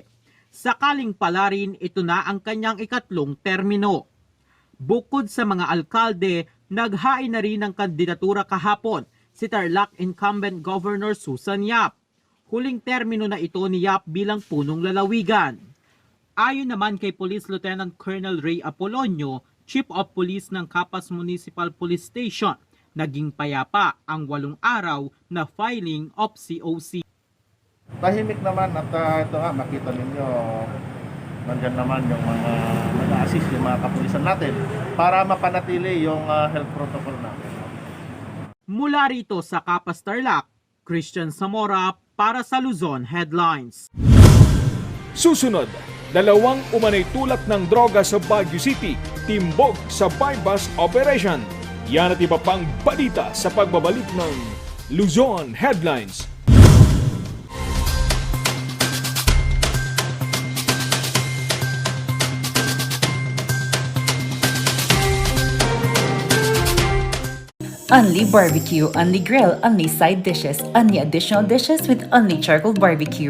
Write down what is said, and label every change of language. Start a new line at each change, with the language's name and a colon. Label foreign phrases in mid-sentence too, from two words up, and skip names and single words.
Filipino: Sakaling pala rin ito na ang kanyang 3 termino. Bukod sa mga alkalde, naghain na rin ng kandidatura kahapon si Tarlac
English: incumbent Governor
Filipino: Susan Yap. Huling termino na ito ni Yap bilang punong lalawigan. Ayon naman kay Police Lieutenant Colonel Ray Apolonio,
English: Chief of Police
Filipino: ng Capas Municipal Police Station, naging payapa ang 8 araw na
English: filing of COC.
Filipino: Tahimik naman at ito nga, makita ninyo Nandiyan naman yung mga nag-assist, yung mga kapulisan natin para mapanatili yung
English: health protocol
Filipino: natin. Mula rito sa Capas Tarlac, Christian Zamora para sa Luzon Headlines. Susunod, dalawang umanay tulak ng droga sa Baguio City, timbog sa
English: bypass operation.
Filipino: Yan at iba pang balita sa pagbabalik ng Luzon Headlines.
English: Only barbecue, only grill, only side dishes, only additional dishes with only charcoal barbecue.